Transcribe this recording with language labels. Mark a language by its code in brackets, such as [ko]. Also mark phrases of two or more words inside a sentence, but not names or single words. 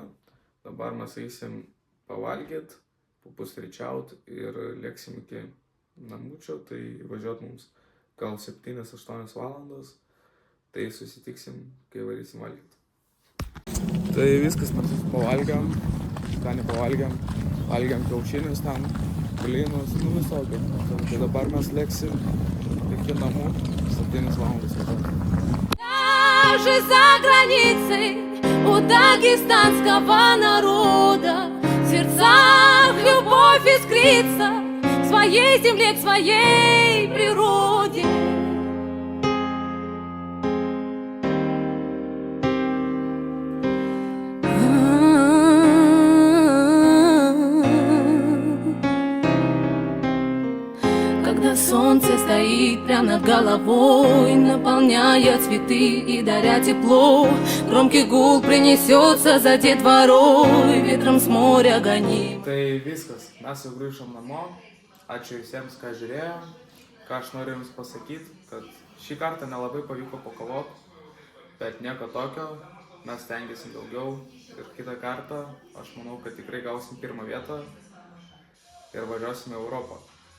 [lt] Dabar mes eisim pavalgyti, papusryčiauti ir lėksim iki namučio, tai važiuot mums gal 7-8 valandas, tai susitiksim, kai varysim valgyti. Tai viskas, mes pavalgiam, skaniai pavalgiam, valgiam kiaušinius ten, blynus, visokį. Tai dabar mes lėksim iki namų 7 valandas važiuot. [ru] Даже за границей у дагестанского народа в сердцах любовь искрится к своей земле, к своей природе. Когда солнце стоит прямо над головой, наполняя цветы и даря тепло, громкий гул принесется за детворой, ветром с моря гоним. [lt] Tai viskas, mes jau grįžom namo. Ačiū visiems, ką žiūrėjo. Ką aš noriu jums pasakyti, kad šį kartą nelabai pavyko pakovoti, bet nieko tokio, mes stengiasim daugiau ir kitą kartą aš manau, kad tikrai gausim 1 vietą ir važiuosim į Europą.